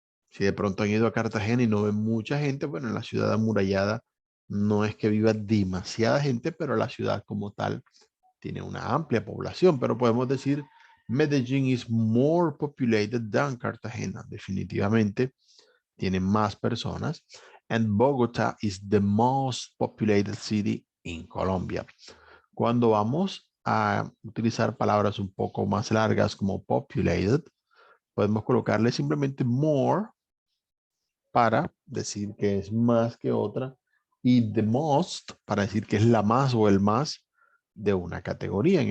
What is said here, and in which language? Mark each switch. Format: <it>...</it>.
<es>Si de pronto han ido a Cartagena y no ven mucha gente, bueno, en la ciudad amurallada no es que viva demasiada gente, pero la ciudad como tal tiene una amplia población. Pero podemos decir,</es> <en>Medellín is more populated than Cartagena.</en> <es>Definitivamente tiene más personas.</es> <en>And Bogotá is the most populated city in Colombia.</en> <es>Cuando vamos a utilizar palabras un poco más largas como populated, podemos colocarle simplemente more para decir que es más que otra y the most para decir que es la más o el más de una categoría.</es>